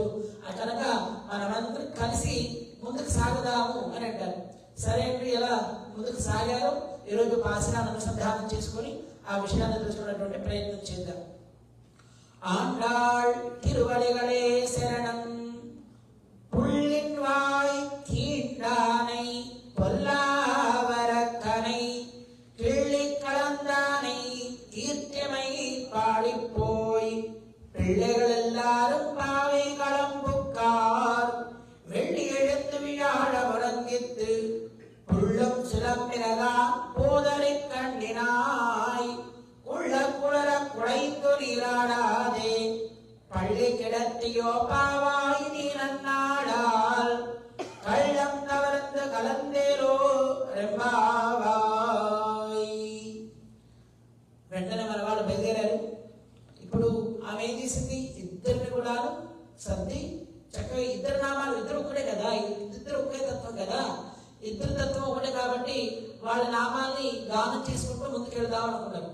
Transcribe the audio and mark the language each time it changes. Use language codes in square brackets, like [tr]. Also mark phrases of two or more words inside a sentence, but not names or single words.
[te] కనుక మనమందరం కలిసి ముందుకు సాగుదాము అని అంటారు. సరే అండి, ఎలా ముందుకు సాగారు ఈరోజు పాసనాన్ని అనుసంధానం చేసుకొని ఆ విషయాన్ని తెలుసుకున్నటువంటి ప్రయత్నం చేద్దాం. [ta] ஆண்டாள் திருவடிகளே சரணம் புள்ளின்வாய் கீண்டானை பொல்லாவரக்கனை கிள்ளி கலந்தானை கீர்த்திமை பாடிப்போய் பிள்ளைகள் எல்லாரும் பாவை களம்புக்கார் வெள்ளி எழுந்து விழாழ முழங்கித்து புள்ளும் சிலம்பினதா போதரை கண்ணினாய் உள்ள குளர குழைந்து நீராடாதே பள்ளி கிடத்தியோ பாவாய் நீ நன்னாடால் கள்ளம் கவர்ந்து கலந்தேரோ రెంబావాయ్. [te] వెంటనే మన వాళ్ళు బయలుదేరారు. ఇప్పుడు ఆమె ఏం చేసింది? ఇద్దరిని కూడా సర్ది చక్కగా ఇద్దరు నామాలు, ఇద్దరు ఒకటే కదా, ఇద్దరు ఒకే తత్వం కదా, ఇద్దరు తత్వం ఒకటే కాబట్టి వాళ్ళ నామాల్ని గానం చేసుకుంటూ ముందుకెళ్దాం అనుకున్నారు.